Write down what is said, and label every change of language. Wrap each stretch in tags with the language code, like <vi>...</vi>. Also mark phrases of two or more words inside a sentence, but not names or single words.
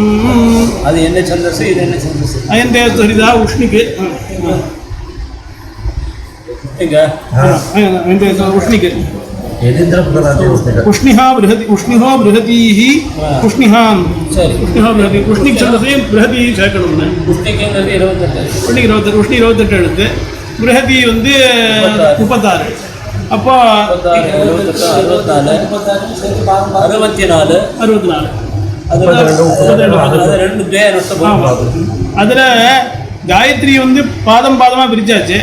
<ta>அது என்ன சந்தஸ், இது என்ன சந்தஸ்?</ta> <sa>अयन्ते स्तुहर्यतः उष्णिके उष्णिके उष्णिहा बृहति उष्णिहो बृहतीः उष्णिहां बृहति उष्णिक छन्दसे बृहती சேர்க்கணும்னு.</sa> <ta>உஷ்ணிக்கு 28 உஷ்ணி 28 எடுத்து बृहती 36. அப்போ 64 அதில் காயத்ரி பாதம் பாதமாக பிரிச்சாச்சு.</ta>